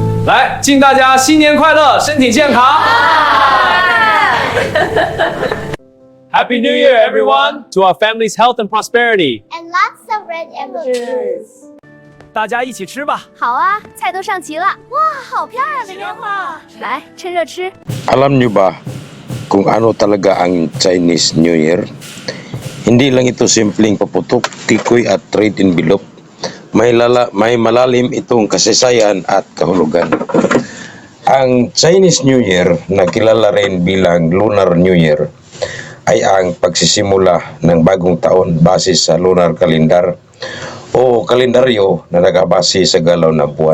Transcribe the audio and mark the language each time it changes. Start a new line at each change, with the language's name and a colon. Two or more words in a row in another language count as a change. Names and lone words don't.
Chinese: 来，敬大家新年快乐，身体健康。
English: Happy New Year, everyone! To our family's health and prosperity. And lots of red M&M's.
Chinese: 大家一起吃吧。好啊，菜都上齐了。哇，好漂亮的烟花！来，趁热吃。
Filipino: Alam nyo ba kung ano talaga ang Chinese New Year? Hindi lang ito simpleng paputok, tikoy at
English: trade envelope.
Filipino: May malalim itong kasaysayan at kahulugan. Ang Chinese New Year, na kilala rin bilang Lunar New Year, ay ang pagsisimula ng bagong taon base sa
English: lunar calendar
Filipino: o kalendaryo na nakabase sa galaw ng buwan.